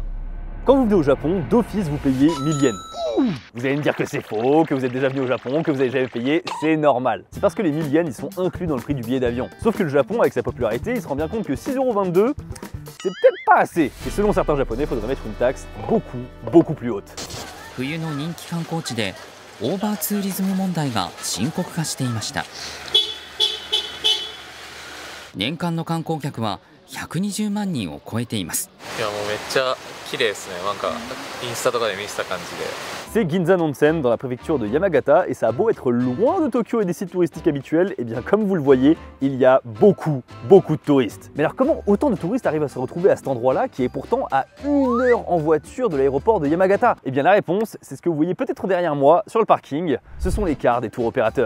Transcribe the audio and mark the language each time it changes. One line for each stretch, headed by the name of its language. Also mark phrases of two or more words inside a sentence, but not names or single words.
French: Quand vous venez au Japon, d'office vous payez 1000 yens. Vous allez me dire que c'est faux, que vous êtes déjà venu au Japon, que vous n'avez jamais payé, c'est normal. C'est parce que les 1000 yens ils sont inclus dans le prix du billet d'avion. Sauf que le Japon, avec sa popularité, il se rend bien compte que 6,22 €, c'est peut-être pas assez. Et selon certains japonais, il faudrait mettre une taxe beaucoup plus haute.
Japanese: 冬の人気観光地でオーバーツーリズム問題が深刻化していました。年間の観光客は120万人を超えています。いやもうめっちゃ綺麗ですね。なんかインスタとかで見てた感じで。
French: C'est Ginzan Onsen dans la préfecture de Yamagata et ça a beau être loin de Tokyo et des sites touristiques habituels, et bien comme vous le voyez, il y a beaucoup de touristes. Mais alors comment autant de touristes arrivent à se retrouver à cet endroit-là qui est pourtant à 1 heure en voiture de l'aéroport de Yamagata? Et bien la réponse, c'est ce que vous voyez peut-être derrière moi sur le parking, ce sont les cars des tours opérateurs.